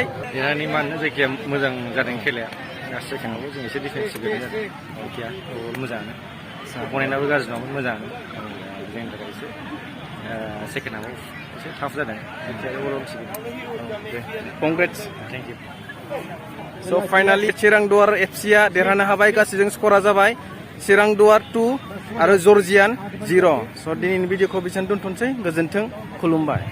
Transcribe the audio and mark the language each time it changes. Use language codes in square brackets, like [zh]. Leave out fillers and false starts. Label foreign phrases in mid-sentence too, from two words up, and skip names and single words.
[brx] देरहानि मानो जायगाया मोजां जादों खेलाया। गासै सेकेन्डआवबो जों एसे डिफेन्सिभ जादों। ओमफ्राय मोजाङानो। अनेनाबो गाज्रि नङामोन मोजाङानो। जोंनि थाखाय एसे सेकेन्डआव एसे टाफ जादों। [en] Congrats. Thank you. So finally [brx] Chirang Dwar FC आ देरहानो हाबाय गासैजों स्करा जाबाय चिरां दुवार 2 आरो जर्जियान 0 स' दिनैनि भिडिअखौ बेसेबां दोनथ'नोसै गोजोन्थों खुलुमबाय